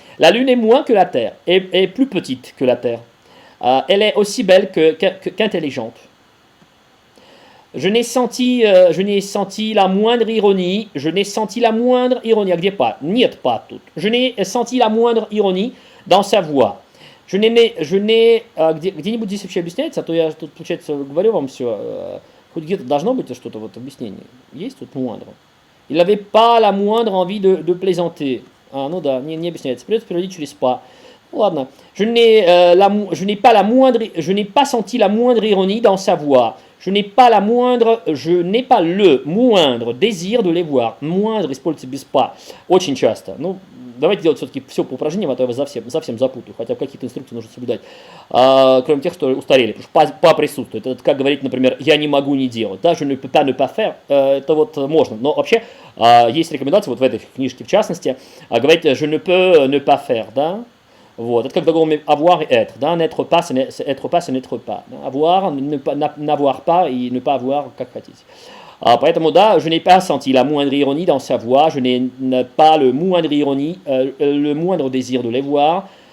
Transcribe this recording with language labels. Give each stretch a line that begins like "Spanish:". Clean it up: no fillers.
French: La Lune est moins que la Terre, est plus petite que la Terre. Elle est aussi belle qu'intelligente. Je n'ai senti la moindre ironie. Je n'ai senti la moindre ironie.
Russian: Где pas? Нет pas тут.
French: Je n'ai senti la moindre ironie dans sa voix.
Russian: Где-нибудь здесь вообще объясняется, а то я тут, получается, говорю вам все. Хоть где-то должно быть что-то вот объяснение. Есть тут moindre.
French: Il n'avait pas la moindre envie de plaisanter.
Russian: Ну да, не объясняется. Придется переводить через pas. Ладно.
French: Je n'ai pas senti la moindre ironie dans sa voix. Je n'ai pas le moindre désir de les voir.
Russian: Moindre используется без pas. Очень часто. Ну, давайте делать все-таки все по упражнениям, а то я вас совсем запутаю. Хотя какие-то инструкции нужно соблюдать. Кроме тех, что устарели. Потому что pas присутствует. Это как говорить, например, я не могу не делать.
French: Да, je ne peux pas ne pas faire.
Russian: Это вот можно. Но вообще есть рекомендация, вот в этой книжке в частности, говорить je ne peux ne pas faire. Да? Вот. Это как глагол avoir et être. Да?
French: N'être pas, c'est être pas, c'est n'être pas.
Russian: Да?
French: Avoir, n'avoir pas et ne pas avoir, как хотите. Поэтому, да, je n'ai pas senti la moindre ironie dans sa voix, je n'ai pas le moindre désir de les voir.